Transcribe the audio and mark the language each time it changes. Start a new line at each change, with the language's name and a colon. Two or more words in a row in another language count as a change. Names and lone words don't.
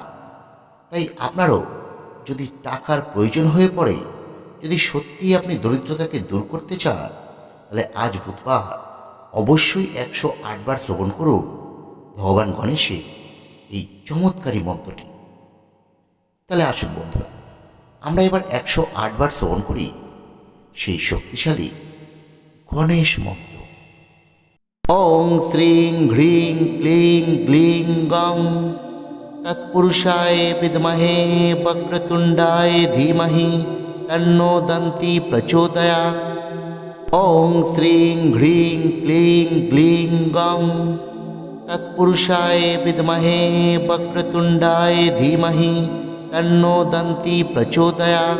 Bangla: তাই আপনারও যদি টাকার প্রয়োজন হয়ে পড়ে, যদি সত্যিই আপনি দরিদ্রতাকে দূর করতে চান, তাহলে আজ বুধবার অবশ্যই 108 বার শ্রবণ করুন ভগবান গণেশের এই চমৎকারী মন্ত্রটি। তাহলে আসুন বন্ধুরা, আমরা এবার 108 বার শ্রবণ করি সেই শক্তিশালী গণেশ মন্ত্র।
Sanskrit: ওং শ্রীং হ্রিং ক্লিং গ্লিং গং তৎপুরুষায় বিদ্মহে বক্রতুণ্ডায় ধীমহি তন্নো দন্তি প্রচোদয়াৎ। ওং শ্রীং হ্রিং ক্লিং গ্লিং গং তৎপুরুষায় বিদ্মহে বক্রতুণ্ডায় ধীমহি তন্নো দন্তি প্রচোদয়াৎ।